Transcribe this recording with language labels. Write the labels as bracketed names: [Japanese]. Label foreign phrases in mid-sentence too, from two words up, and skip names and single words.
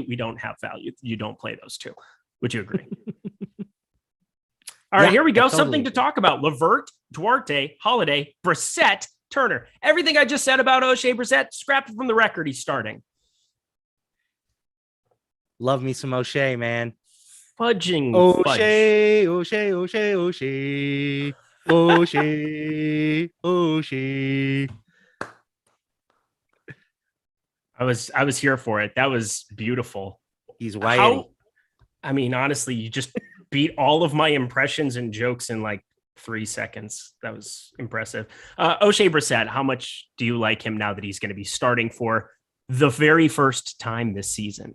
[English] We don't have value. You don't play those two. Would you agree? All right, here we go. Something to talk about. Levert, Duarte, Holiday, Brissett, Turner. Everything I just said about O'Shea Brissett, scrapped from the record. He's starting. Love me some O'Shea, man. Fudging. O'Shea, O'Shea, O'Shea, O'Shea, O'Shea, O'Shea. I was here for it. That was beautiful. He's white. I mean, honestly, you just beat all of my impressions and jokes in like 3 seconds. That was impressive. O'Shea Brissett, how much do you like him now that he's going to be starting for the very first time this season?